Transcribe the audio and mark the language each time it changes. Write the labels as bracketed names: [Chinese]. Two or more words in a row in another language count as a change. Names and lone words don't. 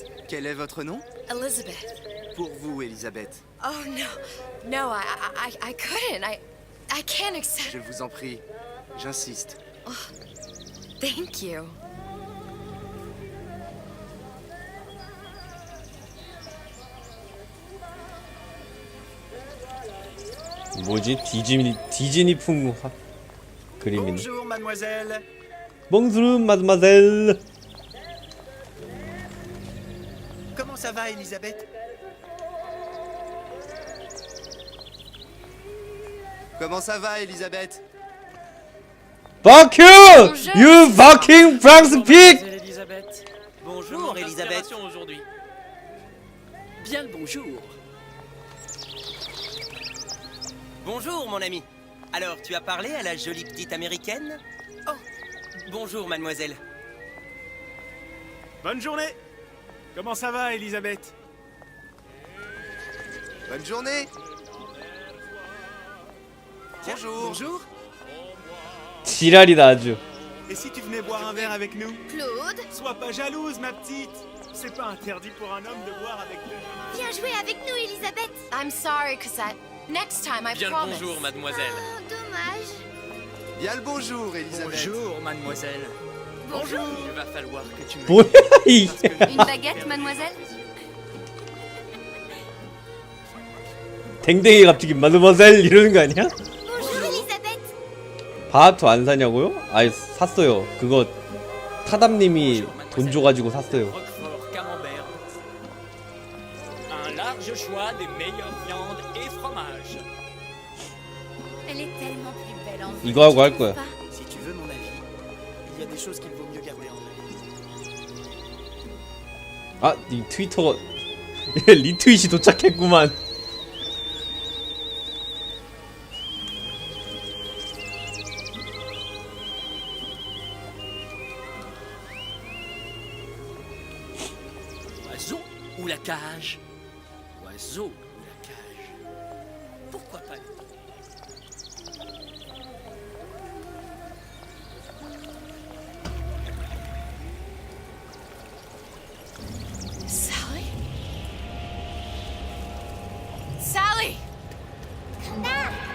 [French] quel est votre nom? Elizabeth. Pour vous, Elisabeth. [English] Oh, no. No, I couldn't. I can't accept. [French] Je vous en prie, j'insiste. [English] Thank you. [Korean] 뭐지? 디즈니풍 그림이네. [French] Bonjour, mademoiselle. Monsieur mademoiselle. Comment ça va, Elisabeth? Comment ça va, Elisabeth? [English] Fuck you! You fucking Frank Speak! [French] Elisabeth. Bonjour, Elisabeth. Aujourd'hui. Bien le bonjour. Bonjour, mon ami. Alors, tu as parlé à la jolie petite américaine? Oh, bonjour, mademoiselle. Bonne journée! Comment ça va, Elisabeth? Bonne journée. Bonjour. Bonjour. [Korean] 지랄이다 아주. [French] Et si tu venais boire un verre avec nous? Claude, Sois pas jalouse, ma petite. C'est pas interdit pour un homme de boire avec deux jeunes. viens jouer avec nous, Elisabeth. [English] I'm sorry, Cosette. Next time, I [French] Bien le [English] promise. [French] bonjour, mademoiselle. Oh, dommage. Bien le bonjour, Elisabeth. Bonjour, mademoiselle. Bonjour. Il va falloir que tu me [Korean] 뭐야 이. [French] Une baguette, mademoiselle? [Korean] 댕댕이 갑자기 마드마젤 이러는 거 아니야? [French] Bonjour, Elisabeth. [Korean] 바하토 안 사냐고요? 아이 샀어요. 그거 타담님이 돈 줘가지고 샀어요. [French] Roquefort, camembert. Un large choix des meilleures viandes et fromages. Elle est tellement plus belle en [Korean] 이거 하고 할 거야. [French] Si tu veux mon avis, il y a des choses qu'il vaut mieux garder en tête. [Korean] 아, 이 트위터가 리트윗이 도착했구만. [French] Oiseau ou la cage? Oiseau ou la cage? Pourquoi pas? [English] Sally? Sally! Come back.